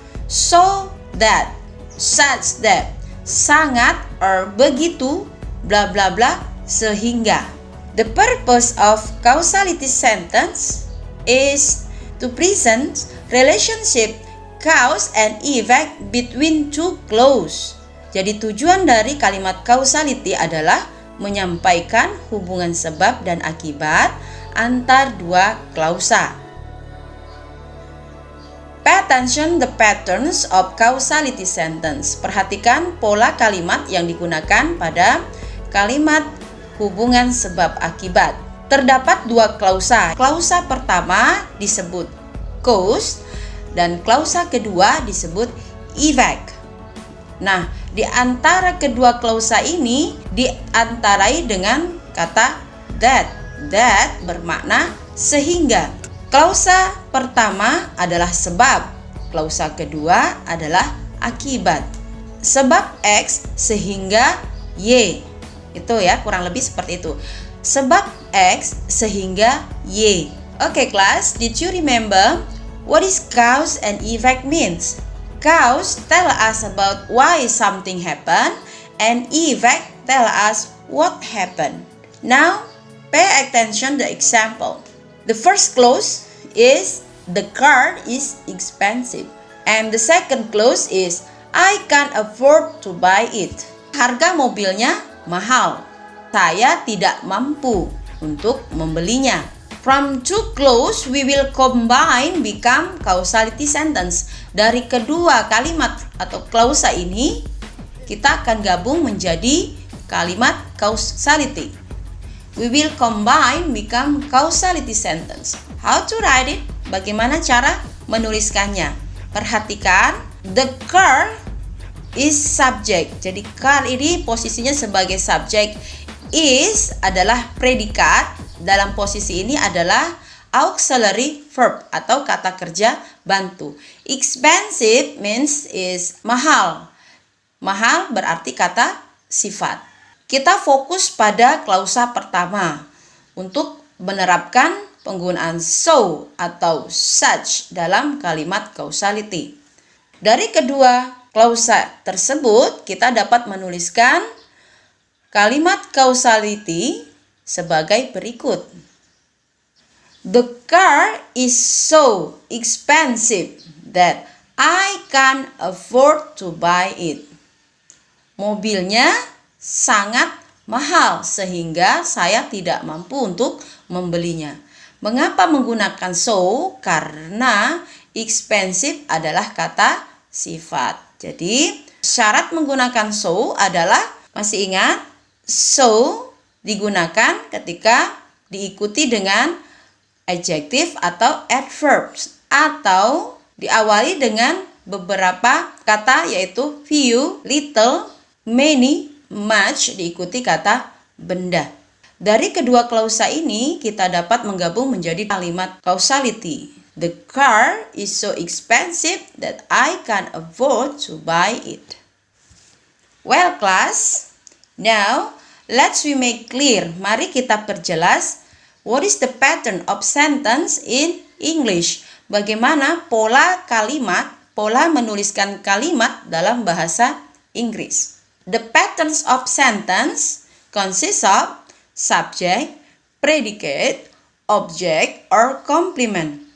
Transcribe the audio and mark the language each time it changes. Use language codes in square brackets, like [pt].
[en] So that, such that, sangat or begitu, bla bla bla, sehingga. The purpose of causality sentence is to present relationship cause and effect between two clause. [id] Jadi tujuan dari kalimat causality adalah menyampaikan hubungan sebab dan akibat antar dua klausa. [en] Pay attention the patterns of causality sentence. [id] Perhatikan pola kalimat yang digunakan pada kalimat hubungan sebab akibat. Terdapat dua klausa. Klausa pertama disebut cause dan klausa kedua disebut effect. Nah, di antara kedua klausa ini diantarai dengan kata that. That bermakna sehingga. Klausa pertama adalah sebab, klausa kedua adalah akibat. Sebab X sehingga Y. Itu ya, kurang lebih seperti itu. Sebab X sehingga Y. [en] Oke, class, did you remember what is cause and effect means? Cause tell us about why something happened and effect tell us what happened. Now, pay attention to the example. The first clause is the car is expensive and the second clause is I can't afford to buy it. [id] Harga mobilnya mahal. Saya tidak mampu untuk membelinya. [en] From two clause we will combine become causality sentence. [id] Dari kedua kalimat atau klausa ini kita akan gabung menjadi kalimat causality. [en] We will combine become causality sentence. How to write it? [id] Bagaimana cara menuliskannya? Perhatikan, [en] the car is subject. [id] Jadi car ini posisinya sebagai subjek. Is adalah predikat. Dalam posisi ini adalah auxiliary verb atau kata kerja bantu. [en] Expensive means is mahal. [id] Mahal berarti kata sifat. Kita fokus pada klausa pertama untuk menerapkan penggunaan so atau such dalam kalimat causality. Dari kedua klausa tersebut kita dapat menuliskan kalimat causality sebagai berikut. [en] The car is so expensive that I can't afford to buy it. [id] Mobilnya sangat mahal sehingga saya tidak mampu untuk membelinya. Mengapa menggunakan so? Karena expensive adalah kata sifat. Jadi syarat menggunakan so adalah, masih ingat, so digunakan ketika diikuti dengan adjective atau adverbs atau diawali dengan beberapa kata yaitu few, little, many, much diikuti kata benda. Dari kedua klausa ini kita dapat menggabung menjadi kalimat causality. [en] The car is so expensive that I can't afford to buy it. Well class, now let's we make clear. [id] Mari kita perjelas [en] what is the pattern of sentence in English. [id] Bagaimana pola kalimat, pola menuliskan kalimat dalam bahasa Inggris. [en] The patterns of sentence consist of subject, predicate, object, or complement.